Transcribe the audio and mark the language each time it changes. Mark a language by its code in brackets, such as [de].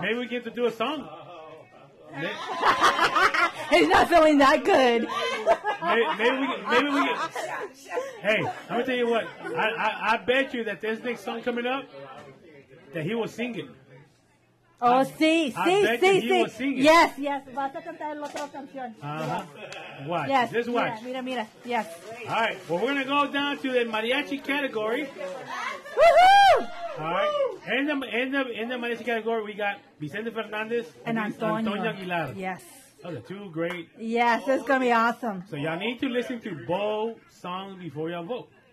[en] Maybe we get to do a song. He's not feeling that good. Maybe we get. Hey, let me tell you what. I bet you that this next song coming up, that he will sing it. [es] Oh, sí. [en] Will sing it. Yes. [es] Vas a cantar la otra canción. [en] Watch. Yes. Just watch. [es] Mira. [en] Yes. All right. Well, we're gonna go down to the mariachi category. Woohoo! All right. In the mariachi category, we got Vicente Fernandez and Antonio Aguilar. Yes. Those are two great. Yes, it's gonna be awesome. So y'all need to listen to both songs before y'all vote.